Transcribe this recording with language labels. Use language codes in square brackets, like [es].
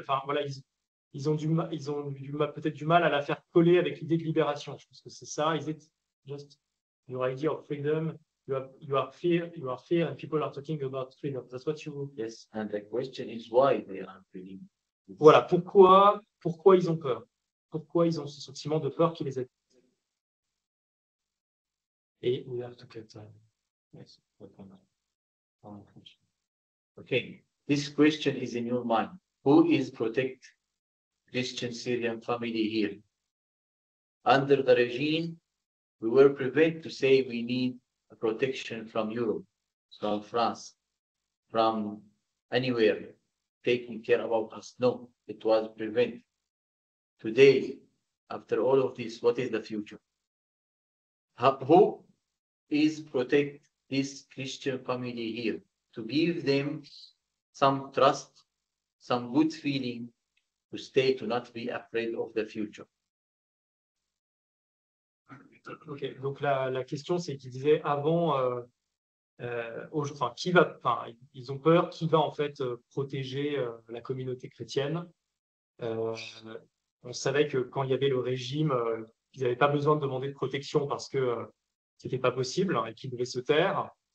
[fr] Enfin, voilà, ils ont peut-être du mal à la faire coller avec l'idée de libération. Je pense que c'est ça. [en] Is it just your idea of freedom? You are fear, and people are talking about freedom. That's what you. Yes, and the question is why they are feeling. [fr] Voilà, pourquoi ils ont peur? Pourquoi ils ont ce sentiment de peur qui les aide? [en] Et we have to cut time. Yes. Okay, this question is in your mind. Who is protect Christian Syrian family here? Under the regime, we were prevented to say we need a protection from Europe, from France, from anywhere taking care about us. No, it was prevented. Today, after all of this, what is the future? Who is protect this Christian family here? To give them some trust, some good feeling to stay, to not be afraid of the future. [fr] Ok, donc la question, c'est qu'ils disaient avant, enfin, ils ont peur, qui va en fait protéger la communauté chrétienne. On savait que quand il y avait le régime, ils n'avaient pas besoin de demander de protection parce que c'était pas possible et qu'ils devaient se taire.